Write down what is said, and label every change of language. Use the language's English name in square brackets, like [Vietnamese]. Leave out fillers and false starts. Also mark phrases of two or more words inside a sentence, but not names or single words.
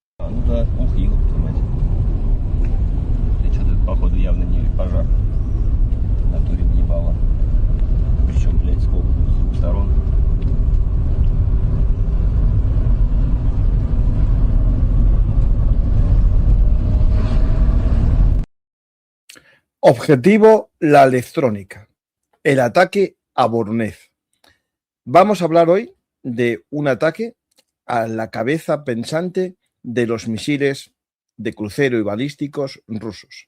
[Russian] А, ну да, ух, ёпта мать. И что-то, походу, явно не пожар. В натуре въебало. Причем, блядь, сколько? С двух сторон. [Spanish] Objetivo: la electrónica. El ataque a Voronezh. Vamos a hablar hoy de un ataque a la cabeza pensante de los misiles de crucero y balísticos rusos.